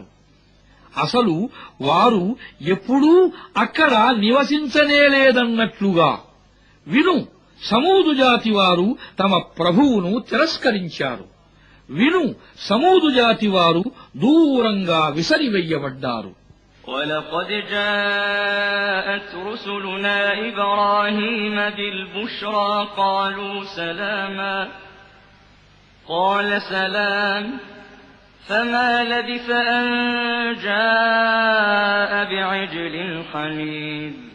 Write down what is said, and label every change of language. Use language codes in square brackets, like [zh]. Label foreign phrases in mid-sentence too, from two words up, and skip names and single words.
[te] అసలు వారు ఎప్పుడూ అక్కడ నివసించనేలేదన్నట్లుగా. విను, సమూదు జాతి వారు తమ ప్రభువును తిరస్కరించారు. విను, సమూదు జాతి వారు దూరంగా విసరివెయ్యబడ్డారు. [ar] ولقد جاءت رسلنا إبراهيم بالبشرى قالوا سلاما قال سلام فما لبث أن جاء بعجل حنيذ